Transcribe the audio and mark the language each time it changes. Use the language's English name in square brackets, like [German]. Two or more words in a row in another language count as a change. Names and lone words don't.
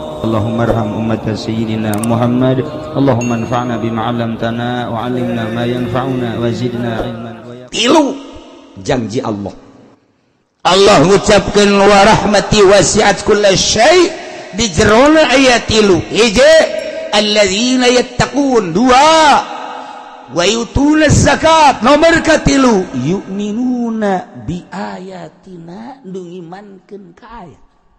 [Arabic] اللهم ارحم أمة سيدنا محمد اللهم انفعنا بما علمتنا وعلمنا ما ينفعنا وزدنا علما [Sundanese] tilu janji Allah ngucapkeun [Arabic] ورحمتي وسعت كل شيء' [Sundanese] di jerona ayat tilu hiji [Arabic] الذين يتقون [Sundanese] dua [Arabic] ويؤتون الزكاة [Sundanese] nomor katilu [Arabic] يؤمنون بآياتنا [Sundanese] nu imankeun ka aya